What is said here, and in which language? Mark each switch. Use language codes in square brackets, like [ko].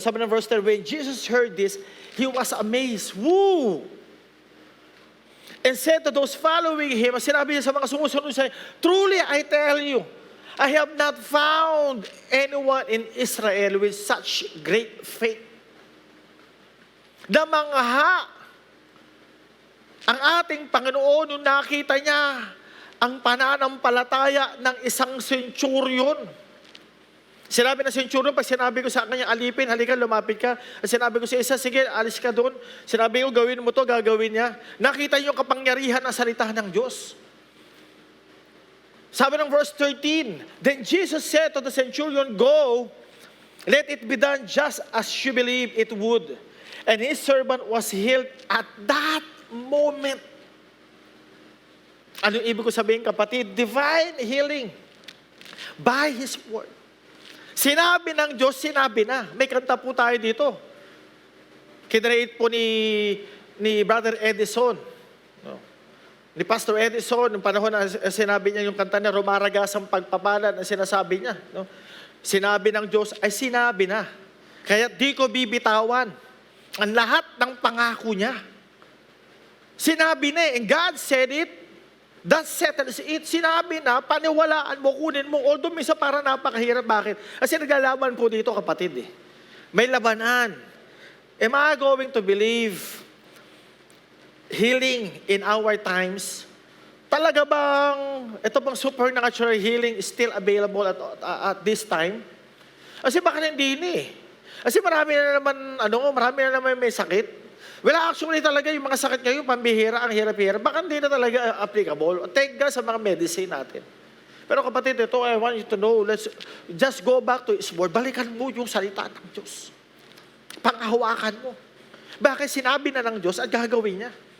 [tl] Sabi ng [en] verse 10, when Jesus heard this, he was amazed. Woo! And said to those following him, [tl] sinabi niya sa mga sumusunod sa [en] truly I tell you, I have not found anyone in Israel with such great faith. [tl] Namangha ang ating Panginoon nung nakita niya ang pananampalataya ng isang centurion. Sinabi ng centurion, pag sinabi ko sa kanya, alipin, halika, lumapit ka. At sinabi ko sa isa, sige, alis ka doon. Sinabi ko, gawin mo to, gagawin niya. Nakita niyo yung kapangyarihan ng salita ng Diyos. Sabi ng [en] verse 13, then Jesus said to the centurion, go, let it be done just as you believe it would. And his servant was healed at that moment. [tl] Ano ibig ko sabihin, kapatid? [en] Divine healing by His word. [tl] Sinabi ng Diyos, sinabi na. May kanta po tayo dito. Kinreate po ni Brother Edison. Ni Pastor Edison, noong panahon na sinabi niya yung kanta niya, rumaragas ang pagpapala na sinasabi niya. No? Sinabi ng Diyos, ay sinabi na. Kaya di ko bibitawan ang lahat ng pangako niya. Sinabi na [en] and God said it, that settles it. [tl] Sinabi na, paniwalaan mo, kunin mo. Although minsan para napakahirap. Bakit? Kasi naglalaban po dito, kapatid. May labanan. [en] Am I going to believe healing in our times? [tl] Talaga bang ito bang [en] supernatural healing is still available at this time? [tl] Kasi baka hindi Kasi marami na naman may sakit. Well, actually talaga yung mga sakit ngayon, pambihira, ang hirap-hirap. Baka hindi na talaga applicable. [en] Thank God [tl] sa mga medicine natin. Pero kapatid, ito, [en] I want you to know, let's just go back to His word. [tl] Balikan mo yung salita ng Diyos. Panghawakan mo. Bakit sinabi na ng Diyos at gagawin niya?